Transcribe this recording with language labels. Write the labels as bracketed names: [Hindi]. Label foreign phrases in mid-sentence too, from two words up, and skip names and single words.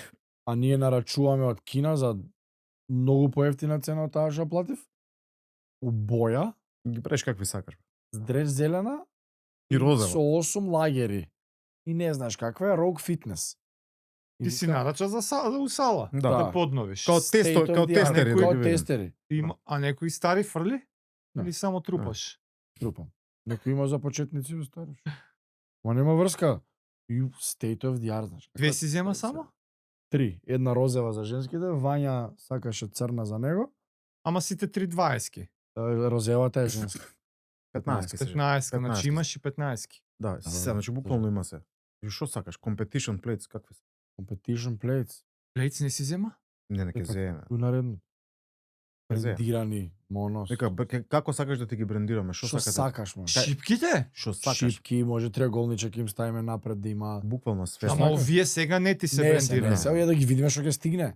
[Macedonian] А ние нарачуваме од Кина за многу поевтина цена од таа што платив. У боја, Ги правиш какви сакаш. с дреш зелена И розова. со 8 лагери. И не знаеш каква е Rogue Fitness. И Ти си вика, нарача за сала, у сала. Да. Да подновиш. Као state тесто, of као the art, тестери. Некој да Као ги видим. тестери. Има, а некои стари фрли? Да. Или само трупаш? Трупам. Некој има за почетници, бе, стариш. Ма нема врска. И [English] state of the art, [Macedonian] знаеш. Две си зема само? 3. Една розева за женските, Вања сакаше црна за него. Ама сите 3 20-ки. Розевата е женска. 15 се. 15, 15. значи имаш и 15-ки. Да, се, значи буквално има се. И што сакаш? [English] Competition plates, [Macedonian] какви се? [English] Competition plates. [Macedonian] Плейтс не си зема? Не, не ќе Дека- земе. Кој наредно? Ќе земе. Брендирани, монос. Нека, како сакаш да ти ги брендираме? Што Што сакате? сакаш, ма? Шипките? Што сакаш? Шипки, може триаголничек им ставиме напред да има. Буквално све. Ама сакаш? овие сега не ти се Не, брендира. не, сега ја да ги видиме што ќе стигне.